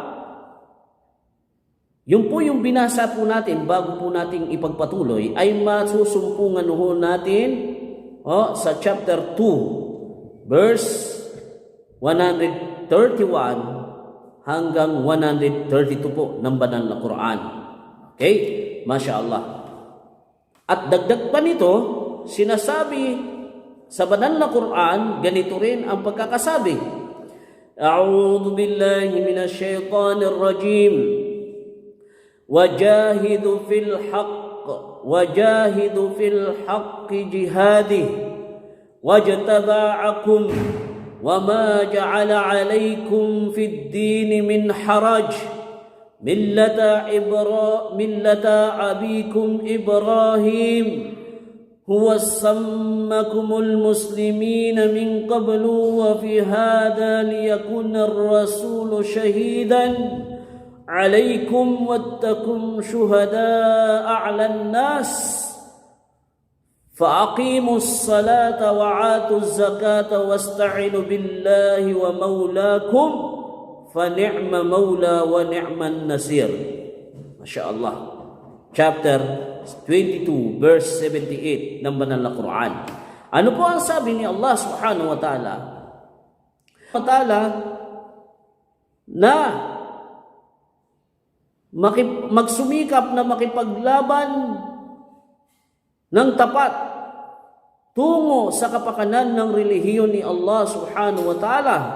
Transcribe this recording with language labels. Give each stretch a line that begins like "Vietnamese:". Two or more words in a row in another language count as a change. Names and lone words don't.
Filipino: Yung po yung binasa po natin bago po nating ipagpatuloy ay masusumpungan ho natin sa
English: chapter 2 verse 131
Filipino: hanggang 132 po ng banal na Quran.
Arabic: Okay? ما شاء الله.
Filipino: At dagdag pa nito, sinasabi sa banal na Quran, ganito rin ang pagkakasabi.
Arabic: أعوذ بالله من الشيطان الرجيم. وجاهدوا في الحق جهاده واجتباكم وما جعل عليكم في الدين من حرج ملة أبيكم إبراهيم هو سماكم المسلمين من قبل وفي هذا ليكون الرسول شهيدا عليكم واتقوا شهداء على الناس فأقيموا الصلاة وآتوا الزكاة واستعينوا بالله ومولاكم فنعم مولى ونعم النصير. ما شاء الله.
English: Chapter 22 verse 78
Filipino: ng banal na Quran. Ano po ang sabi ni
Arabic: الله سبحانه وتعالى?
Filipino: Na magsumikap na makipaglaban ng tapat tungo sa kapakanan ng relihiyon ni
Arabic: الله سبحانه وتعالى.